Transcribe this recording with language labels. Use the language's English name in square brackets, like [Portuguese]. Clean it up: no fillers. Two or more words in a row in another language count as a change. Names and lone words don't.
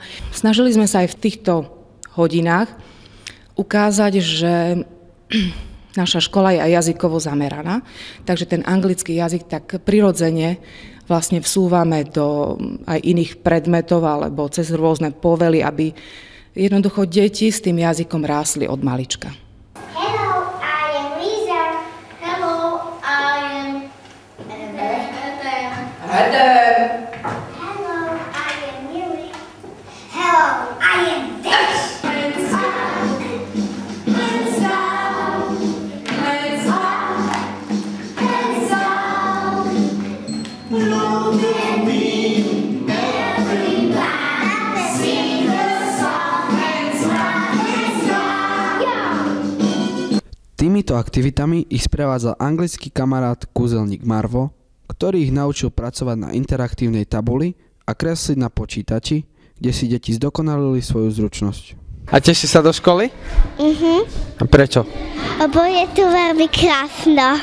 [Slovak] Snažili sme sa aj v týchto hodinách ukázať, že naša škola je aj jazykovo zameraná, takže ten anglický jazyk tak prirodzene vlastne vsúvame do aj iných predmetov alebo cez rôzne povely, aby jednoducho deti s tým jazykom rástli od malička. Adam. [English] Hello, I am Miri. Hello, I am Dish. Let's up, let's down, let's up, let's down. Look at me, everybody. Sing the song, let's rock, let's rock. [Slovak] Týmito aktivitami ich sprevádzal anglický kamarát kúzelník Marvo, ktorý ich naučil pracovať na interaktívnej tabuli a kresliť na počítači, kde si deti zdokonalili svoju zručnosť. A teší sa do školy? A prečo? Lebo je tu veľmi krásno.